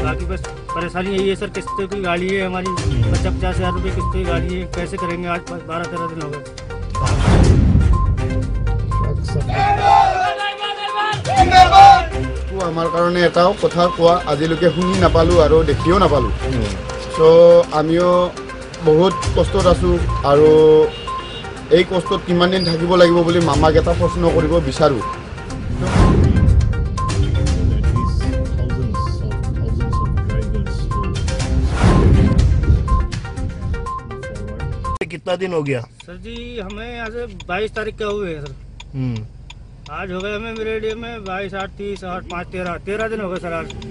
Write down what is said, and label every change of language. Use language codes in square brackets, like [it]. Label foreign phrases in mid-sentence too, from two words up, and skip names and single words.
[hi] बस परेशानी यही है सर, किस्तों की गाड़ी है हमारी, 50,000 रुपये किस्तों की गाड़ी है, कैसे करेंगे? आज 12-13 दिन हो गए। [as] আমাৰ কাৰণে এটাও কথা কোৱা আজিলৈকে শুনি নাপালোঁ আৰু দেখিও নাপালোঁ। চ' আমিও বহুত কষ্টত আছোঁ আৰু এই কষ্টত কিমান দিন থাকিব লাগিব বুলি মামাক এটা প্ৰশ্ন কৰিব বিচাৰোঁ। [hi] कितना दिन हो गया सर जी? हमें यहाँ से 22 तारीख का हुए हैं सर। आज हो गए हमें मेरे एरिया में 22, 8, 30, 8, 5, 13 दिन हो गए सर आज।